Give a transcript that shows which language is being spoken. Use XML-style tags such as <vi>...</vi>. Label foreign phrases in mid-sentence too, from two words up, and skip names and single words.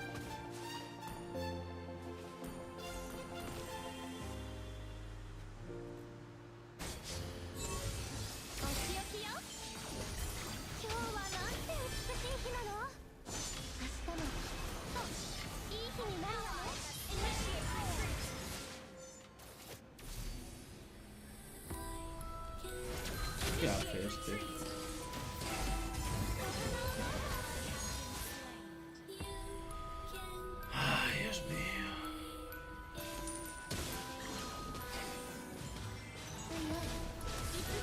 <ja>お仕置きよ。今日はなんて美しい日なの。明日もいい日になるわね。</ja> <en>Initiate retreat.</en> <es>¿Qué hace este? Ay, Dios mío. い</es>